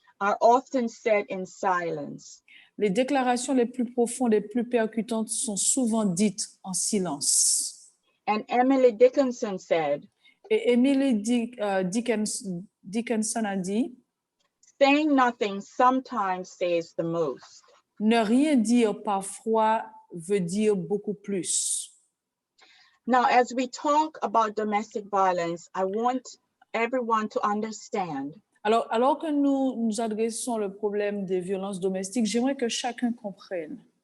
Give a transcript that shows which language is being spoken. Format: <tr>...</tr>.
<en>are often said in silence.</en> <fr>Les déclarations les plus profondes et plus percutantes sont souvent dites en silence.</fr> <en>And Emily Dickinson said,</en> <fr>et Emily Dickinson a dit,</fr> <en>saying nothing sometimes says the most.</en> <fr>Ne rien dire parfois veut dire beaucoup plus.</fr> <en>Now, as we talk about domestic violence, I want everyone to understand</en> <fr>Alors que nous adressons le problème des violences domestiques, j'aimerais que chacun comprenne</fr>